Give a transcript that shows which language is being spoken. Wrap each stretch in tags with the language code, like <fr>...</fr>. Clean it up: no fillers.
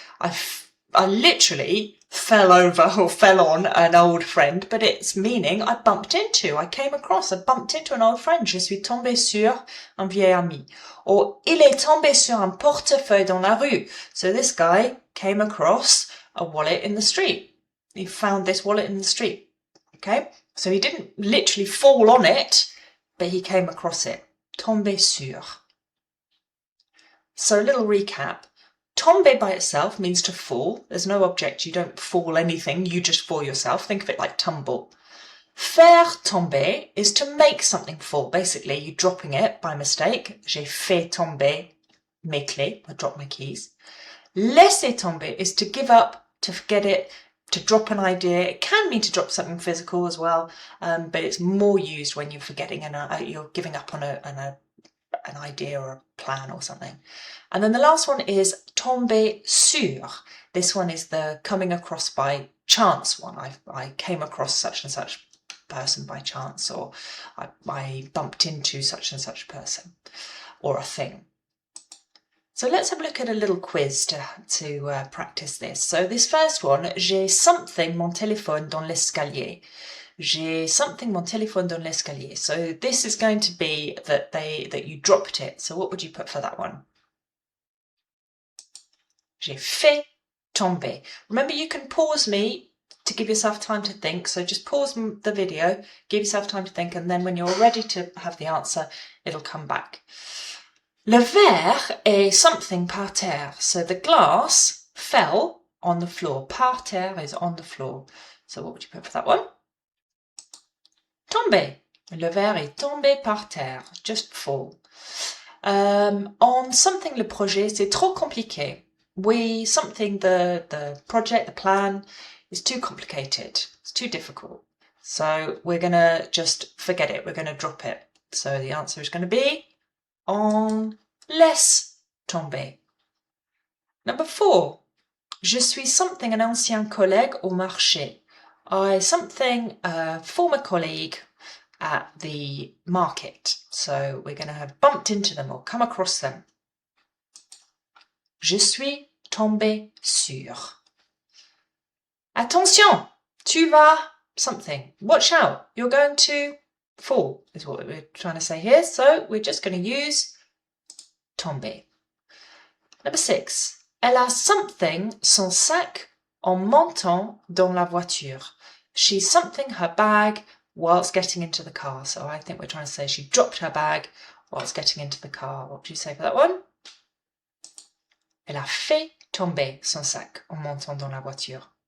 <en>I literally fell over or fell on an old friend, but it's meaning I bumped into, I came across, I bumped into an old friend.</en> <fr>Je suis tombé sur un vieil ami.</fr> <en>Or</en> <fr>il est tombé sur un portefeuille dans la rue.</fr> <en>So this guy came across a wallet in the street. He found this wallet in the street. Okay, so he didn't literally fall on it, but he came across it.</en> <fr>Tomber sur.</fr> <en>So a little recap. Tomber by itself means to fall. There's no object. You don't fall anything. You just fall yourself. Think of it like tumble. Faire tomber is to make something fall. Basically, you're dropping it by mistake.</en> <fr>J'ai fait tomber mes clés.</fr> <en>I dropped my keys. Laisser tomber is to give up, to forget it, to drop an idea. It can mean to drop something physical as well, but it's more used when you're forgetting and you're giving up on an idea or a plan or something. And then the last one is tomber sur. This one is the coming across by chance one. I came across such and such person by chance, or I bumped into such and such person or a thing. So let's have a look at a little quiz to practice this. So this first one,</en> <fr>j'ai something mon téléphone dans l'escalier. J'ai something mon téléphone dans l'escalier.</fr> <en>So this is going to be that you dropped it. So what would you put for that one?</en> <fr>J'ai fait tomber.</fr> <en>Remember, you can pause me to give yourself time to think. So just pause the video, give yourself time to think, and then when you're ready to have the answer, it'll come back.</en> <fr>Le verre est something par terre.</fr> <en>So the glass fell on the floor. Par terre is on the floor. So what would you put for that one?</en> <fr>Tomber. Le verre est tombé par terre.</fr> <en>Just fall.</en> <fr>On something le projet, c'est trop compliqué.</fr> <en>The project, the plan is too complicated. It's too difficult. So we're going to just forget it. We're going to drop it. So the answer is going to be</en> <fr>on laisse tomber.</fr> <en>Number 4.</en> <fr>Je suis something an ancien collègue au marché.</fr> <en>I something a former colleague at the market. So we're going to have bumped into them or come across them.</en> <fr>Je suis tombé sur. Attention, tu vas something.</fr> <en>Watch out, you're going to fall, is what we're trying to say here. So we're just going to use tomber. Number 6.</en> <fr>Elle a something son sac en montant dans la voiture.</fr> <en>She's something her bag whilst getting into the car. So I think we're trying to say she dropped her bag whilst getting into the car. What do you say for that one?</en> <fr>Elle a fait tomber son sac en montant dans la voiture.</fr>